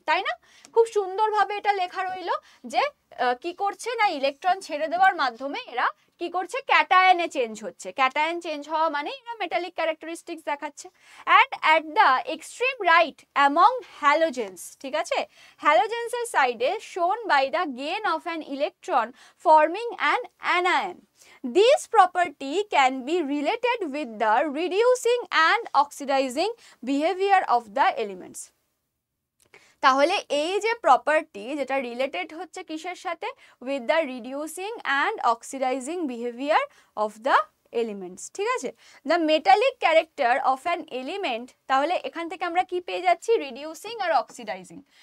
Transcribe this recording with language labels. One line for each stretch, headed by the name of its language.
Bangla: তাই না, খুব সুন্দরভাবে এটা লেখা রইল যে কি করছে না, ইলেকট্রন ছেড়ে দেওয়ার মাধ্যমে এরা কি করছে, ক্যাটায়নে চেঞ্জ হচ্ছে। ক্যাটায়ন চেঞ্জ হওয়া মানে এরা মেটালিক ক্যারেক্টারিস্টিক্স দেখাচ্ছে।
English: and at the extreme right among halogens,
Bangla: ঠিক আছে, হ্যালোজেন্সের সাইডে
English: Shown by the gain of an electron forming an anion. This property can be related with the reducing and oxidizing behavior of the elements.
Bangla: তাহলে এই যে property যেটা related হচ্ছে কিসের সাথে,
English: With the reducing and oxidizing behaviour of the elements.
Bangla: ঠিক আছে,
English: the metallic character of an element,
Bangla: তাহলে এখান থেকে আমরা কি পেয়ে যাচ্ছি, রিডিউসিং আর অক্সিডাইজিং।